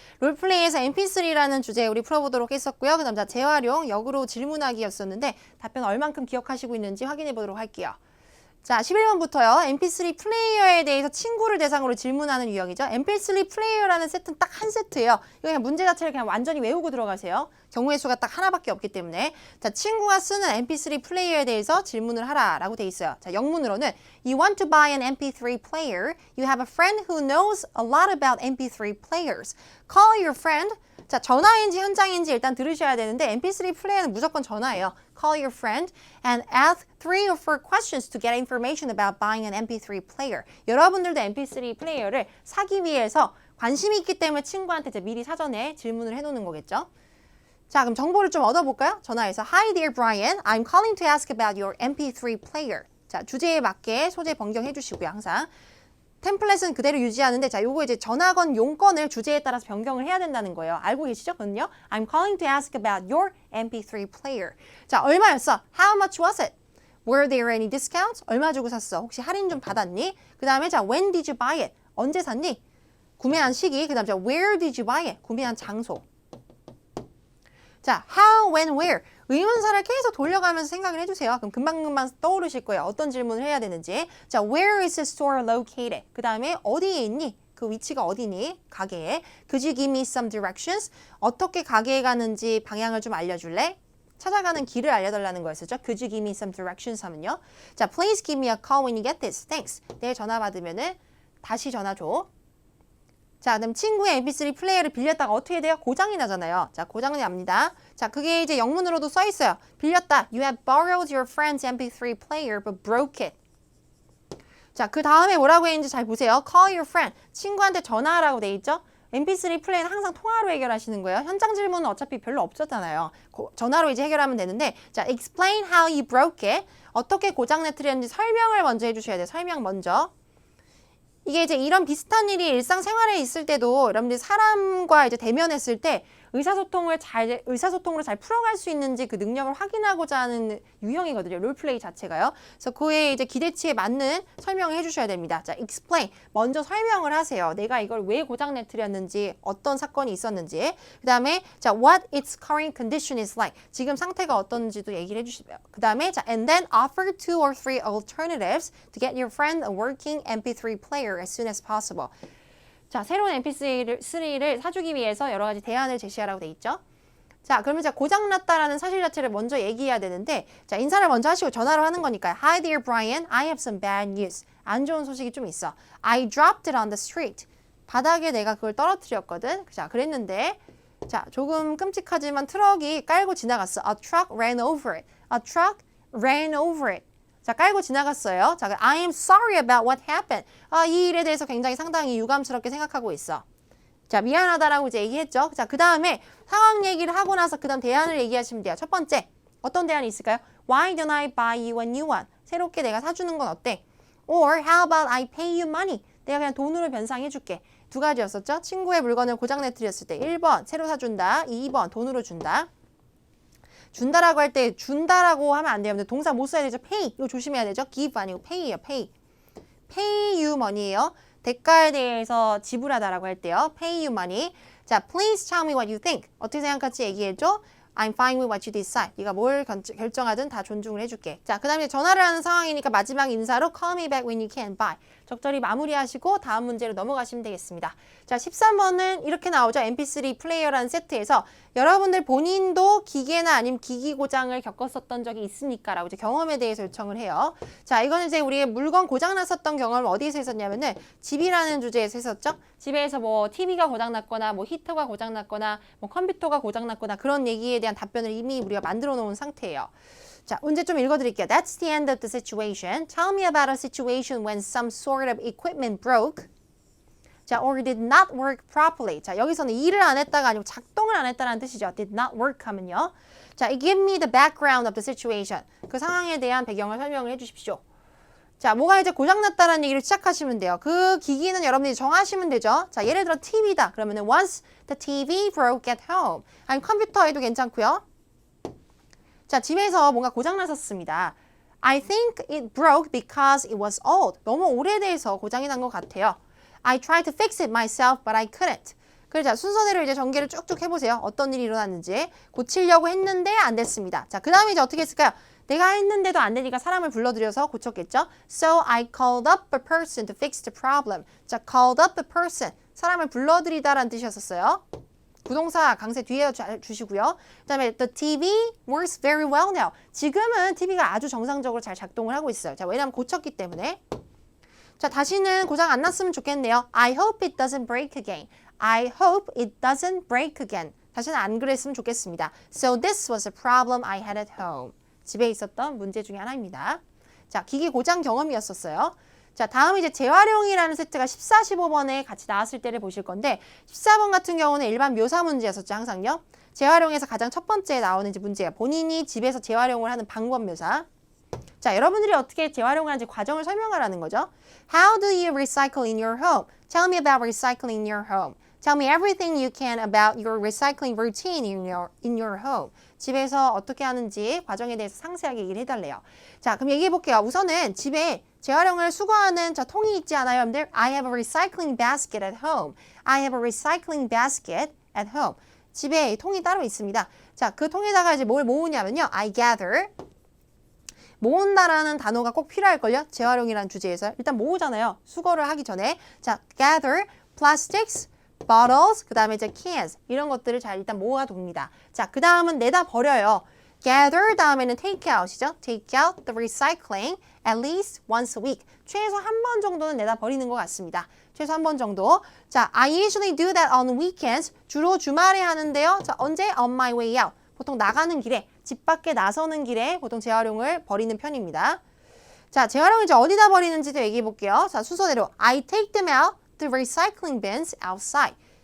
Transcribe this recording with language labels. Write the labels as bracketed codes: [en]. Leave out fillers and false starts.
[ko] 롤플레이에서 MP3라는 주제 우리 풀어보도록 했었고요. 그 다음 자 재활용, 역으로 질문하기였었는데 답변 얼만큼 기억하시고 있는지 확인해 보도록 할게요. 자, 11번부터요. MP3 플레이어에 대해서 친구를 대상으로 질문하는 유형이죠. MP3 플레이어라는 세트는 딱 한 세트예요. 이거 그냥 문제 자체를 그냥 완전히 외우고 들어가세요. 경우의 수가 딱 하나밖에 없기 때문에. 자, 친구가 쓰는 MP3 플레이어에 대해서 질문을 하라라고 돼 있어요. [en] 자, [ko] 영문으로는 [en] You want to buy an MP3 player. You have a friend who knows a lot about MP3 players. Call your friend. [ko] 자, 전화인지 현장인지 일단 들으셔야 되는데 MP3 플레이어는 무조건 전화예요. [en] Call your friend and ask 3 or 4 questions to get information about buying an MP3 player. [ko] 여러분들도 MP3 플레이어를 사기 위해서 관심이 있기 때문에 친구한테 이제 미리 사전에 질문을 해놓는 거겠죠. 자, 그럼 정보를 좀 얻어볼까요? 전화해서 [en] Hi dear Brian, I'm calling to ask about your MP3 player. [ko] 자, 주제에 맞게 소재 변경해 주시고요, 항상. 템플릿은 그대로 유지하는데 자, 요거 이제 전화 건 용건을 주제에 따라서 변경을 해야 된다는 거예요. 알고 계시죠? 그건요. [en] I'm calling to ask about your MP3 player. 자, [ko] 얼마였어? [en] How much was it? Were there any discounts? [ko] 얼마 주고 샀어? 혹시 할인 좀 받았니? 그 다음에 [en] 자, when did you buy it? [ko] 언제 샀니? 구매한 시기. 그 다음에 [en] 자, where did you buy it? [ko] 구매한 장소. 자, how, when, where. 의문사를 계속 돌려가면서 생각을 해주세요. 그럼 금방금방 떠오르실 거예요. 어떤 질문을 해야 되는지. [en] 자, where is the store located? [ko] 그 다음에 어디에 있니? 그 위치가 어디니? 가게에. [en] Could you give me some directions? [ko] 어떻게 가게에 가는지 방향을 좀 알려줄래? 찾아가는 길을 알려달라는 거였었죠. [en] Could you give me some directions [ko] 하면요. [en] 자, please give me a call when you get this. Thanks. [ko] 내일 전화 받으면은 다시 전화 줘. 자, 그다음 친구의 MP3 플레이어를 빌렸다가 어떻게 돼요? 고장이 나잖아요. 자, 고장이 납니다. 자, 그게 이제 영문으로도 써 있어요. 빌렸다. [en] You have borrowed your friend's MP3 player but broke it. [ko] 자, 그 다음에 뭐라고 했는지 잘 보세요. [en] Call your friend. [ko] 친구한테 전화하라고 돼 있죠? MP3 플레이는 항상 통화로 해결하시는 거예요. 현장 질문은 어차피 별로 없었잖아요. 전화로 이제 해결하면 되는데 자, [en] explain how you broke it. [ko] 어떻게 고장 내트렸는지 설명을 먼저 해주셔야 돼요. 설명 먼저. 이게 이제 이런 비슷한 일이 일상생활에 있을 때도 여러분들이 사람과 이제 대면했을 때 의사소통으로 잘 풀어갈 수 있는지 그 능력을 확인하고자 하는 유형이거든요. 롤플레이 자체가요. 그래서 그에 이제 기대치에 맞는 설명을 해주셔야 됩니다. 자, explain. 먼저 설명을 하세요. 내가 이걸 왜 고장 내트렸는지, 어떤 사건이 있었는지. 그 다음에 [en] 자, what its current condition is like. [ko] 지금 상태가 어떤지도 얘기를 해주시고요. 그 다음에 [en] 자, and then offer 2 or 3 alternatives to get your friend a working MP3 player as soon as possible. [ko] 자, 새로운 MP3를 사주기 위해서 여러 가지 대안을 제시하라고 돼 있죠. 자, 그러면 자, 고장났다라는 사실 자체를 먼저 얘기해야 되는데 자, 인사를 먼저 하시고 전화로 하는 거니까요. [en] Hi dear Brian, I have some bad news. [ko] 안 좋은 소식이 좀 있어. [en] I dropped it on the street. [ko] 바닥에 내가 그걸 떨어뜨렸거든. 자, 그랬는데 자, 조금 끔찍하지만 트럭이 깔고 지나갔어. [en] A truck ran over it. A truck ran over it. [ko] 자, 깔고 지나갔어요. [en] 자, I am sorry about what happened. [ko] 이 일에 대해서 굉장히 상당히 유감스럽게 생각하고 있어. 자, 미안하다라고 이제 얘기했죠. 자, 그 다음에 상황 얘기를 하고 나서 그 다음 대안을 얘기하시면 돼요. 첫 번째, 어떤 대안이 있을까요? [en] Why don't I buy you a new one? [ko] 새롭게 내가 사주는 건 어때? [en] Or how about I pay you money? [ko] 내가 그냥 돈으로 변상해줄게. 두 가지였었죠. 친구의 물건을 고장 내트렸을 때 1번, 새로 사준다. 2번, 돈으로 준다. 준다라고 할 때 준다라고 하면 안 돼요. 근데 동사 못 써야 되죠. pay. 이거 조심해야 되죠. give 아니고 pay예요. [en] pay. pay you money예요. [ko] 대가에 대해서 지불하다라고 할 때요. [en] pay you money. 자, please tell me what you think. [ko] 어떻게 생각할지 얘기해줘. [en] I'm fine with what you decide. [ko] 네가 뭘 결정하든 다 존중을 해줄게. 자, 그 다음에 전화를 하는 상황이니까 마지막 인사로 [en] call me back when you can buy. [ko] 적절히 마무리하시고 다음 문제로 넘어가시면 되겠습니다. 자, 13번은 이렇게 나오죠. MP3 플레이어라는 세트에서 여러분들 본인도 기계나 아니면 기기 고장을 겪었었던 적이 있습니까? 라고 이제 경험에 대해서 요청을 해요. 자, 이거는 이제 우리의 물건 고장 났었던 경험을 어디에서 했었냐면은 집이라는 주제에서 했었죠. 집에서 뭐 TV가 고장났거나 뭐 히터가 고장났거나 뭐 컴퓨터가 고장났거나 그런 얘기에 대한 답변을 이미 우리가 만들어 놓은 상태예요. 자, 문제 좀 읽어드릴게요. [en] That's the end of the situation. Tell me about a situation when some sort of equipment broke. 자, or did not work properly. [ko] 자, 여기서는 일을 안 했다가 아니고 작동을 안 했다는 뜻이죠. [en] Did not work [ko] 하면요. [en] 자, give me the background of the situation. [ko] 그 상황에 대한 배경을 설명을 해주십시오. 자, 뭐가 이제 고장났다는 얘기를 시작하시면 돼요. 그 기기는 여러분들이 정하시면 되죠. 자, 예를 들어 TV다. 그러면은 [en] once the TV broke at home. [ko] 아니 컴퓨터에도 괜찮고요. 자, 집에서 뭔가 고장났었습니다. [en] I think it broke because it was old. [ko] 너무 오래돼서 고장이 난 것 같아요. [en] I tried to fix it myself, but I couldn't. [ko] 그래서 순서대로 이제 전개를 쭉쭉 해보세요. 어떤 일이 일어났는지. 고치려고 했는데 안 됐습니다. 자, 그 다음에 이제 어떻게 했을까요? 내가 했는데도 안 되니까 사람을 불러들여서 고쳤겠죠? [en] So I called up a person to fix the problem. 자, called up a person. [ko] 사람을 불러들이다라는 뜻이었어요. 부동사 강세 뒤에 주시고요. [en] 그 다음에 the TV works very well now. [ko] 지금은 TV가 아주 정상적으로 잘 작동을 하고 있어요. 자, 왜냐하면 고쳤기 때문에. 자, 다시는 고장 안 났으면 좋겠네요. [en] I hope it doesn't break again. I hope it doesn't break again. [ko] 다시는 안 그랬으면 좋겠습니다. [en] So this was a problem I had at home. [ko] 집에 있었던 문제 중에 하나입니다. 자, 기기 고장 경험이었었어요. 자, 다음 이제 재활용이라는 세트가 14, 15번에 같이 나왔을 때를 보실 건데 14번 같은 경우는 일반 묘사 문제였었죠, 항상요. 재활용에서 가장 첫 번째 나오는 이제 문제가 본인이 집에서 재활용을 하는 방법 묘사. 자, 여러분들이 어떻게 재활용을 하는지 과정을 설명하라는 거죠. [en] How do you recycle in your home? Tell me about recycling in your home. Tell me everything you can about your recycling routine in your home. [ko] 집에서 어떻게 하는지 과정에 대해서 상세하게 얘기를 해달래요. 자, 그럼 얘기해 볼게요. 우선은 집에 재활용을 수거하는 자, 통이 있지 않아요, 여러분들? [en] I have a recycling basket at home. I have a recycling basket at home. [ko] 집에 통이 따로 있습니다. 자, 그 통에다가 이제 뭘 모으냐면요. [en] I gather. [ko] 모은다라는 단어가 꼭 필요할걸요? 재활용이라는 주제에서. 일단 모으잖아요. 수거를 하기 전에. [en] 자, gather plastics, bottles, [ko] 그 다음에 이제 [en] cans. [ko] 이런 것들을 잘 일단 모아둡니다. 자, 그 다음은 내다 버려요. [en] gather 다음에는 take out이죠. take out the recycling at least once a week. [ko] 최소 한 번 정도는 내다 버리는 것 같습니다. 최소 한 번 정도. [en] 자, I usually do that on weekends. [ko] 주로 주말에 하는데요. 자, 언제? [en] On my way out. [ko] 보통 나가는 길에, 집 밖에 나서는 길에 보통 재활용을 버리는 편입니다. 자, 재활용을 이제 어디다 버리는지도 얘기해 볼게요. [en] 자, [ko] 순서대로 [en] I take them out the recycling bins outside.